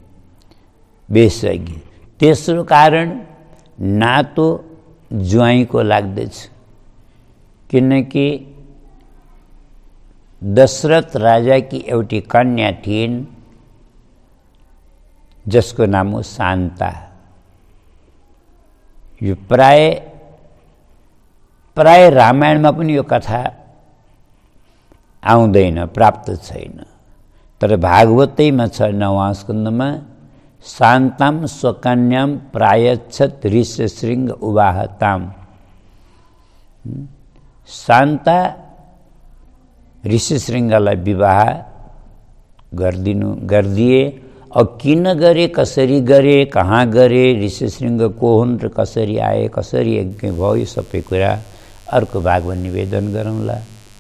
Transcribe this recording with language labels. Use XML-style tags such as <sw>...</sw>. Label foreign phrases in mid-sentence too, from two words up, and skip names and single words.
<ne>तेस्रो कारण नातो ज्वाइँको लाग्दछ, किनकि दशरथ राजाकी एउटी कन्या थिइन् जसको नाम हो शान्ता। यो प्राय रामायणमा पनि यो कथा आउँदैन, प्राप्त छैन, तर भागवतैमा छ 9वां स्कन्धमा।</ne> <sa>शान्ताम स्वकन्याम प्रायच्छत् ऋष्यशृंग उवाहताम।</sa> <ne>शान्ता ऋष्यशृंगलाई विवाह गरिदिए। अब किन गरे, कसरी गरे, कहाँ गरे, ऋष्यशृंग को हुन् र कसरी आए, कसरी यज्ञ भयो, यो सबै कुरा अर्को भागमा निवेदन गरौँला।</ne>